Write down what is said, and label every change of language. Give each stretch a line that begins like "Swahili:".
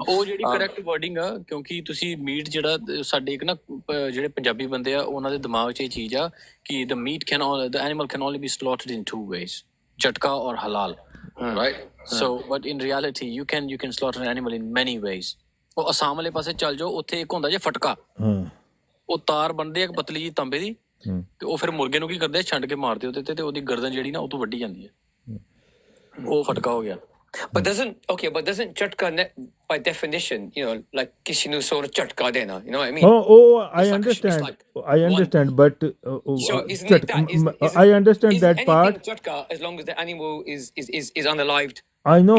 Punjabi: ਉਹ ਜਿਹੜੀ correct wording ਆ, ਕਿਉਂਕਿ ਤੁਸੀਂ ਮੀਟ ਜਿਹੜਾ ਸਾਡੇ ਇੱਕ ਨਾ ਜਿਹੜੇ ਪੰਜਾਬੀ ਬੰਦੇ ਆ ਉਹਨਾਂ ਦੇ ਦਿਮਾਗ 'ਚ ਇਹ ਚੀਜ਼ ਆ ਕਿ
English: the animal can only be slaughtered in 2 ways,
Punjabi: ਝਟਕਾ or halal, right?
English: So but in reality you can slaughter an animal in many ways.
Punjabi: ਉਹ ਅਸਾਮ ਵਾਲੇ ਪਾਸੇ ਚੱਲ ਜਾਓ, ਉੱਥੇ ਇੱਕ ਹੁੰਦਾ ਜੇ ਫਟਕਾ, ਉਹ ਤਾਰ ਬਣਦੇ ਆ ਇੱਕ ਪਤਲੀ ਜੀ ਤਾਂਬੇ ਦੀ, ਤੇ ਉਹ ਫਿਰ ਮੁਰਗੇ ਨੂੰ ਕੀ ਕਰਦੇ ਆ, ਛੰਡ ਕੇ ਮਾਰਦੇ ਉਹਦੇ ਤੇ ਉਹਦੀ ਗਰਦਨ ਜਿਹੜੀ ਨਾ ਉਹ ਤੋਂ ਵੱਢੀ ਜਾਂਦੀ ਹੈ, ਉਹ ਫਟਕਾ ਹੋ ਗਿਆ।
English: But doesn't chatka by definition, like
Punjabi: kisi nu
English: sort of
Punjabi: chatka dena,
English: you know what I mean? I understand. I understand, but so isn't I understand that part. chatka as long as the animal is unalived I know.